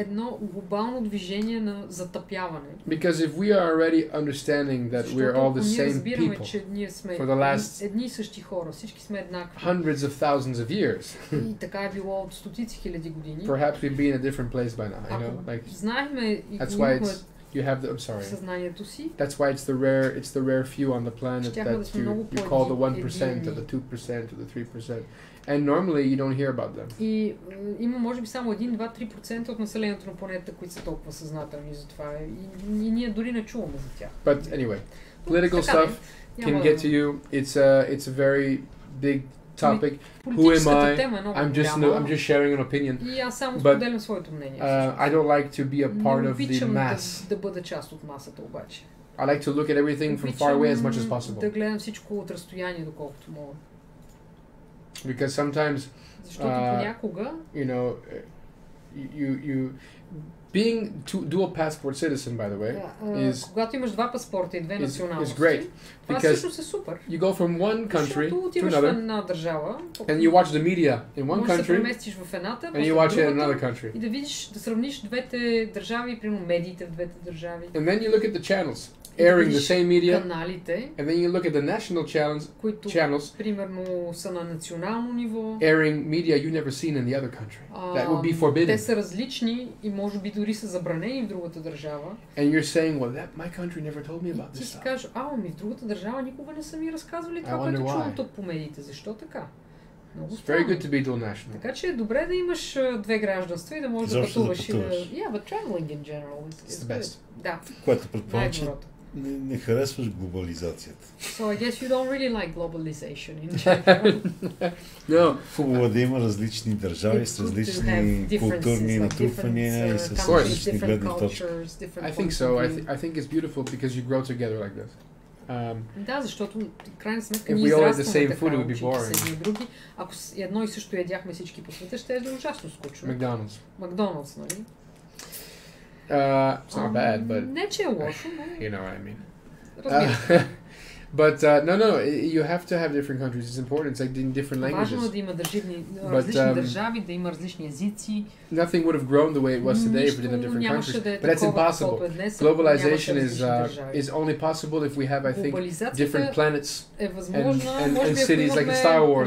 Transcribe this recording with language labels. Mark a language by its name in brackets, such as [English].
[Bulgarian] Едно глобално движение на затъпяване. [English] Because if we are already understanding that we are all the same people for the last [Bulgarian] едни и същи хора, всички сме еднакви. [English] Hundreds of thousands of years. [Bulgarian] И така е било от стотици хиляди години. [English] Perhaps we'd be in a different place by now, you know, like. [Bulgarian] Знаехме и [English] that's why you have the, I'm sorry. [Bulgarian] Съзнанието си. [English] That's why it's the rare few on the planet that you call the 1% or the 2% or the 3%. And normally you don't hear about them. [Bulgarian] И има може би само 1, 2, 3% от населението на планетата, които са толкова съзнателни за това. И ние дори не чуваме за тях. [English] But anyway, political stuff can get to you. It's a very big topic. Who am I? I'm just sharing an opinion. [Bulgarian] И аз само споделям своето мнение. [English] I don't like to be a part of the mass. [Bulgarian] Да бъда част от масата обаче. [English] I like to look at everything from far away as much as possible. [Bulgarian] Да гледам всичко от разстояние доколкото мога. [English] Because sometimes [Bulgarian] защото понякога [English] you know you being dual passport citizen, by the way, is [Bulgarian] когато имаш два паспорта и две националности. [English] Is great because you go from one country to another, [Bulgarian] държава, [English] and you watch the media in one country, and you watch it in another country. [Bulgarian] И да видиш, да сравниш двете държави, примерно медиите в двете държави. [English] And then you look at the channels airing the same media, [Bulgarian] каналите, [English] and then you look at the national channels, [Bulgarian] примерно са на национално ниво, [English] airing media you never seen in the other country. That would be forbidden. [Bulgarian] Те са различни и може би дори са забранени в другата държава. [English] And you're saying, well, my country never told me about this. [Bulgarian] Ти си кажеш, в другата държава никога не са ми разказвали това, което чувам тук по медиите. Защо така? [English] It's very good to be dual national. [Bulgarian] Така че е добре да имаш две гражданства и да можеш да пътуваш и да... [English] Yeah, but traveling in general is the best. [Bulgarian] Да. Което предполага, че не харесваш глобализацията. [English] So I guess you don't really like globalization in general. No. [Bulgarian] Хубаво да има различни държави с различни културни натрупвания и с различни гледни точки. [English] I think so. I think it's beautiful because you grow together like this. [Bulgarian] Да, защото в крайна сметка ние израстваме така, учите се едни и други. Ако едно и също ядяхме всички по света, ще е ужасно скучно. Макдоналдс, нали? [English] It's not bad, but [Bulgarian] не че е лошо, но... [English] You know what I mean. But no, you have to have different countries. It's important. It's like in different languages. [Bulgarian] Важно е да има различни държави, да има различни езици. [English] Nothing would have grown the way it was today if we didn't have different countries. But it's impossible. Globalization is only possible if we have, I think, different planets and cities like in Star Wars.